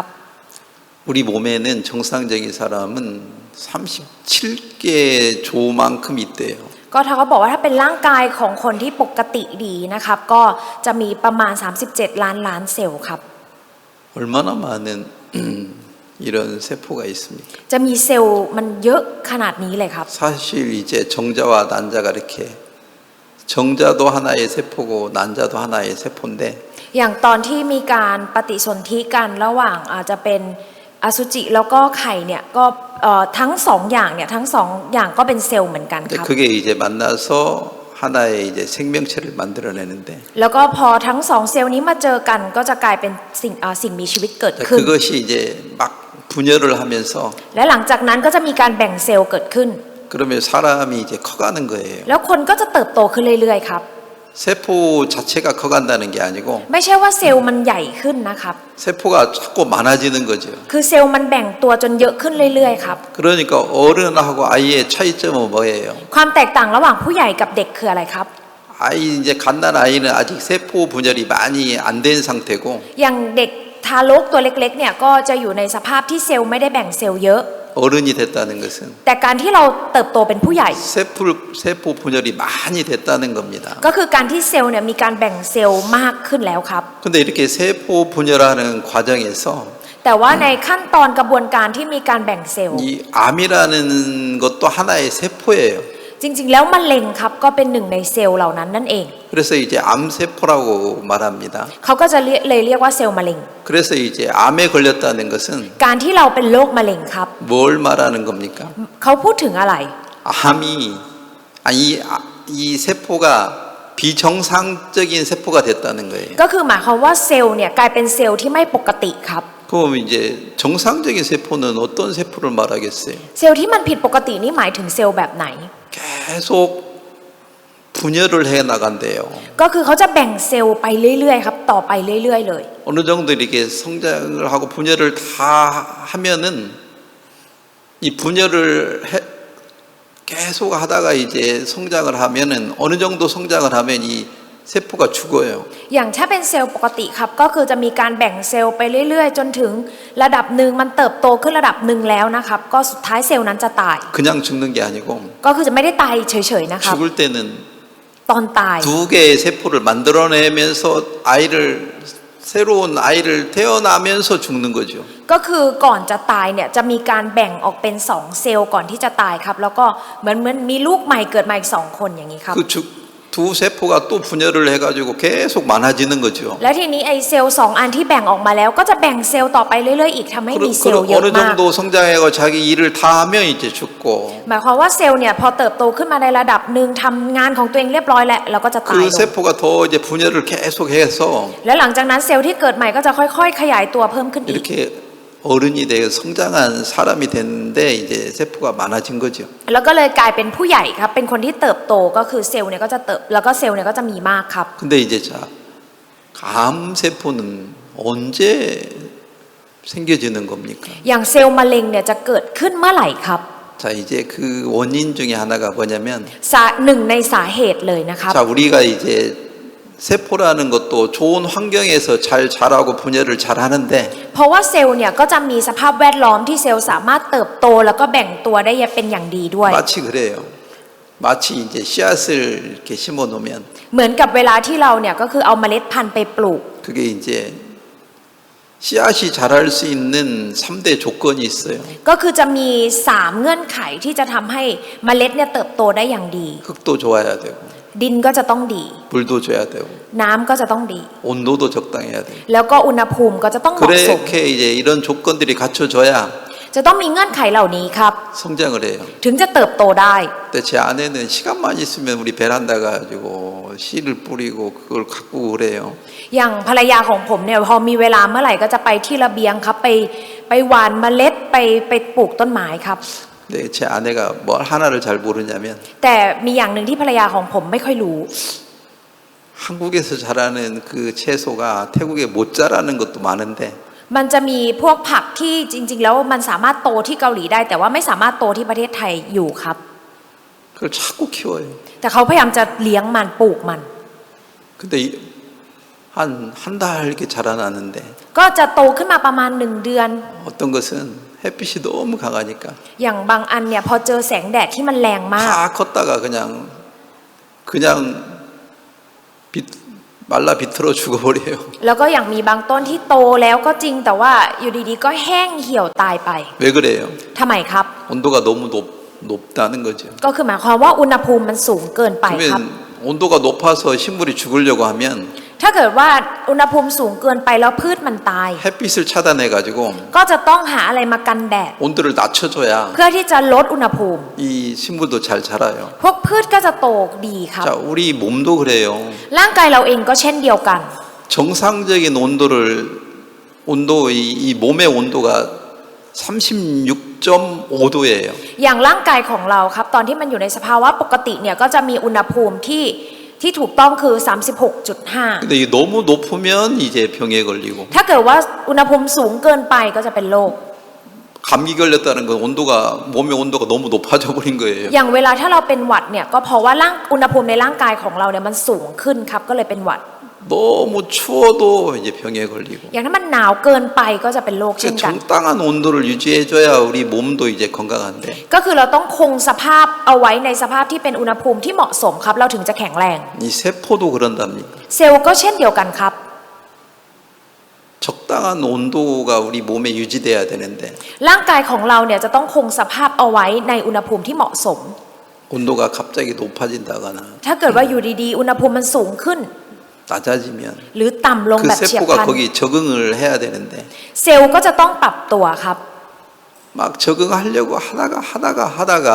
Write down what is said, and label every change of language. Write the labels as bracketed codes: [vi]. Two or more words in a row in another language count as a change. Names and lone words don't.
[ko] 우리 몸에는 정상적인 사람은 37개 조만큼 있대요. [th] ก็เขาก็บอกว่าถ้าเป็นร่างกายของคนที่ปกติดีนะครับก็จะมีประมาณ37ล้านเซลล์ครับ [ko] 얼마나 많은 이런 세포가 있습니까? [th] จะมีเซลล์มันเยอะขนาดนี้เลยครับ [ko] 사실 이제 정자와 난자가 이렇게 정자도 하나의 세포고 난자도 하나의 세포인데 [th] อย่างตอนที่มีการปฏิสนธิกันระหว่างอาจจะเป็นอสุจิแล้วก็ไข่เนี่ยก็ทั้งสองอย่างเนี่ยทั้งสองอย่างก็เป็นเซลล์เหมือนกันครับ [ko] 그게 이제 만나서 하나의 이제 생명체를 만들어내는데 [th] แล้วก็พอทั้งสองเซลล์นี้มาเจอกันก็จะกลายเป็นสิ่งมีชีวิตเกิดขึ้น [ko] 그것이 이제 막 분열을 하면서 [th] และหลังจากนั้นก็จะมีการแบ่งเซลล์เกิดขึ้น [ko] 그러면 사람이 이제 커가는 거예요. [th] แล้วคนก็จะเติบโตขึ้นเรื่อยๆครับ [ko] 세포 자체가 커간다는 게 아니고 [th] ไม่ใช่ว่าเซลล์มันใหญ่ขึ้นนะครับ [ko] 세포가 자꾸 많아지는 거죠. [th] คือเซลล์มันแบ่งตัวจนเยอะขึ้นเรื่อยๆครับ [ko] 그러니까 어른하고 아이의 차이점은 뭐예요? [th] ความแตกต่างระหว่างผู้ใหญ่กับเด็กคืออะไรครับ [ko] 아이 이제 갓난 아이는 아직 세포 분열이 많이 안 된 상태고 [th] อย่างเด็กทารกตัวเล็กๆเนี่ยก็จะอยู่ในสภาพที่เซลล์ไม่ได้แบ่งเซลล์เยอะ [ko] 어른이 됐다는 것은 [th] แต่การที่เราเติบโตเป็นผู้ใหญ่ [ko] 세포 분열이 많이 됐다는 겁니다. [th] ก็คือการที่เซลล์เนี่ยมีการแบ่งเซลล์มากขึ้นแล้วครับ [ko] 근데 이렇게 세포 분열하는 과정에서 [th] แต่ว่าในขั้นตอนกระบวนการที่มีการแบ่งเซลล์ [ko] 이 암이라는 것도 하나의 세포예요. [th] จริงๆแล้วมะเร็งครับก็เป็นหนึ่งในเซลล์เหล่านั้นนั่นเอง [ko] 그래서 이제 암세포라고 말합니다. [th] เขาก็จะเลยเรียกว่าเซลล์มะเร็ง [ko] 그래서 이제 암에 걸렸다는 것은 [th] การที่เราเป็นโรคมะเร็งครับ [ko] 뭘 말하는 겁니까? [th] เขาพูดถึงอะไร [ko] 암이 이 세포가 비정상적인 세포가 됐다는 거예요. [th] ก็คือหมายความว่าเซลล์เนี่ยกลายเป็นเซลล์ที่ไม่ปกติครับ [ko] 그럼 이제 정상적인 세포는 어떤 세포를 말하겠어요? [th] เซลล์ที่มันผิดปกตินี่หมายถึงเซลล์แบบไหน [ko] 계속 분열을 해 나간대요. [th] ก็คือเขาจะแบ่งเซลล์ไปเรื่อยๆครับต่อไปเรื่อยๆเลย [ko] 어느 정도 이렇게 성장을 하고 분열을 다 하면은 이 분열을 계속 하다가 이제 성장을 하면은 어느 정도 성장을 하면 이 세포가 죽어요. [th] อย่างถ้าเป็นเซลล์ปกติครับก็คือจะมีการแบ่งเซลล์ไปเรื่อยๆจนถึงระดับหนึ่งมันเติบโตขึ้นระดับหนึ่งแล้วนะครับก็สุดท้ายเซลล์นั้นจะตาย [ko] 그냥 죽는 게 아니고 [th] ก็คือจะไม่ได้ตายเฉยๆนะครับ [ko] 죽을 때는 [th] ตอนตาย [ko] 두 개의 세포를 만들어내면서 새로운 아이를 태어나면서 죽는 거죠. [th] ก็คือก่อนจะตายเนี่ยจะมีการแบ่งออกเป็น2เซลล์ก่อนที่จะตายครับแล้วก็เหมือนมีลูกใหม่เกิดมาอีก2คนอย่างนี้ครับ [ko] 두 세포가 또 분열을 해가지고 계속 많아지는 거죠. [th] แล้วทีนี้ไอเซลล์2อันที่แบ่งออกมาแล้วก็จะแบ่งเซลล์ต่อไปเรื่อยๆอีกทำให้มีเซลล์เยอะ [ko] 어느 [th] มาก [ko] 정도 성장하고 자기 일을 다 하면 이제 죽고 [th] หมายความว่าเซลล์เนี่ยพอเติบโตขึ้นมาในระดับหนึ่งทำงานของตัวเองเรียบร้อยแล้วเราก็จะตาย [ko] 그 [th] ลง [ko] 세포가 더 이제 분열을 계속해서 [th] แล้วหลังจากนั้นเซลล์ที่เกิดใหม่ก็จะค่อยๆขยายตัวเพิ่มขึ้นอีก [ko] 이렇게 어른이 되어 성장한 사람이 됐는데 이제 세포가 많아진 거죠. [th] แล้วก็เลยกลายเป็นผู้ใหญ่ครับเป็นคนที่เติบโตก็คือเซลล์เนี่ยก็จะแล้วก็เซลล์เนี่ยก็จะมีมากครับ [ko] 근데 이제 자, 암 세포는 언제 생겨지는 겁니까? [th] อย่างเซลล์มะเร็งเนี่ยจะเกิดขึ้นเมื่อไหร่ครับ [ko] 자, 이제 그 원인 중에 하나가 뭐냐면 [th] หนึ่งในสาเหตุเลยนะครับ [ko] 자, 우리가 이제 세포라는 것도 좋은 환경에서 잘 자라고 분열을 잘 하는데 [th] เพราะว่าเซลล์เนี่ยก็จะมีสภาพแวดล้อมที่เซลล์สามารถเติบโตแล้วก็แบ่งตัวได้เป็นอย่างดีด้วย [ko] 마치 그래요. 마치 이제 씨앗을 이렇게 심어 놓으면 [th] เหมือนกับเวลาที่เราเนี่ยก็คือเอาเมล็ดพันธุ์ไปปลูก [ko] 그게 이제 씨앗이 자랄 수 있는 3대 조건이 있어요. [th] ก็คือจะมี3เงื่อนไขที่จะทำให้เมล็ดเนี่ยเติบโตได้อย่างดี [ko] 흙도 좋아야 되고 [th] ดินก็จะต้องดี [ko] 물도 줘야 되고 [th] น้ำก็จะต้องดี [ko] 온도도 적당해야 돼요. [th] แล้วก็อุณหภูมิก็จะต้องเหมาะสม [ko] 그렇게 이제 이런 조건들이 갖춰져야 [th] จะต้องมีเงื่อนไขเหล่านี้ครับ [ko] 성장을 해요. [th] ถึงจะเติบโตได้ [ko] 근데 제 아내는 시간만 있으면 우리 베란다 가지고 씨를 뿌리고 그걸 갖고 그래요. [th] อย่างภรรยาของผมเนี่ยพอมีเวลาเมื่อไหร่ก็จะไปที่ระเบียงครับไปหว่านเมล็ดไปปลูกต้นไม้ครับ [ko] 근데 제 아내가 뭘 하나를 잘 모르냐면 [th] แต่มีอย่างหนึ่งที่ภรรยาของผมไม่ค่อยรู้ [ko] 한국에서 자라는 그 채소가 태국에 못 자라는 것도 많은데 [th] มันจะมีพวกผักที่จริงๆแล้วมันสามารถโตที่เกาหลีได้ แต่ว่าไม่สามารถโตที่ประเทศไทยอยู่ครับ [ko] 그걸 자꾸 키워요. [th] แต่เขาพยายามจะเลี้ยงมันปลูกมัน [ko] 근데 한 달 이렇게 자라나는데 [th] ก็จะโตขึ้นมาประมาณ1 เดือน [ko] 어떤 것은 햇빛이 너무 강하니까 [th] อย่างบางอันเนี่ยพอเจอแสงแดดที่มันแรงมาก [ko] 다 컸다가 그냥 말라 비틀어 죽어버려요. [th] แล้วก็อย่างมีบางต้นที่โตแล้วก็จริงแต่ว่าอยู่ดีๆก็แห้งเหี่ยวตายไป [ko] 왜 그래요? [th] ทำไมครับ [ko] 온도가 너무 높다는 거죠. [th] ก็คือหมายความว่าอุณหภูมิมันสูงเกินไปครับ [ko] 그러면 온도가 높아서 식물이 죽으려고 하면 [th] ถ้าเกิดว่าอุณหภูมิสูงเกินไปแล้วพืชมันตาย [ko] 햇빛을 차단해 가지고 [th] ก็จะต้องหาอะไรมากันแดด [ko] 온도를 낮춰줘야 [th] เพื่อที่จะลดอุณหภูมิ [ko] 이 식물도 잘 자라요. [th] พวกพืชก็จะโตดีครับ [ko] 자, 우리 몸도 그래요. [th] ร่างกายเราเองก็เช่นเดียวกัน [ko] 정상적인 이 몸의 온도가 36.5도예요. [th] อย่างร่างกายของเราครับตอนที่มันอยู่ในสภาวะปกติเนี่ยก็จะมีอุณหภูมิที่ถูกต้องคือ 36.5 [ko] 근데 이 너무 높으면 이제 병에 걸리고 [th] ถ้าเกิดว่าอุณหภูมิสูงเกินไปก็จะเป็นโรค [ko] 감기 걸렸다는 건 몸의 온도가 너무 높아져 버린 거예요. [th] อย่างเวลาถ้าเราเป็นหวัดเนี่ยก็เพราะว่าอุณหภูมิในร่างกายของเราเนี่ยมันสูงขึ้นครับก็เลยเป็นหวัด [ko] 너무 추워도 이제 병에 걸리고 [th] อย่างถ้ามันหนาวเกินไปก็จะเป็นโรคเช่นกัน [ko] 적당한 온도를 유지해줘야 우리 몸도 이제 건강한데 [th] ก็คือเราต้องคงสภาพเอาไว้ในสภาพที่เป็นอุณหภูมิที่เหมาะสมครับเราถึงจะแข็งแรง [ko] 이 세포도 그런답니다. [th] เซลล์ก็เช่นเดียวกันครับ [ko] 적당한 온도가 우리 몸에 유지돼야 되는데 [th] ร่างกายของเราเนี่ยจะต้องคงสภาพเอาไว้ในอุณหภูมิที่เหมาะสม [ko] 온도가 갑자기 높아진다거나 [th] ถ้าเกิดว่าอยู่ดีๆอุณหภูมิมันสูงขึ้น [ko] 낮아지면 [th] หรือต่ำลง [ko] 그 [th] แบบเฉียบพ [ko] 세포가 [th] ลัน [ko] 거기 적응을 해야 되는데 [th] เซลล์ก็จะต้องปรับตัวครับ [ko] 막 적응하려고 하다가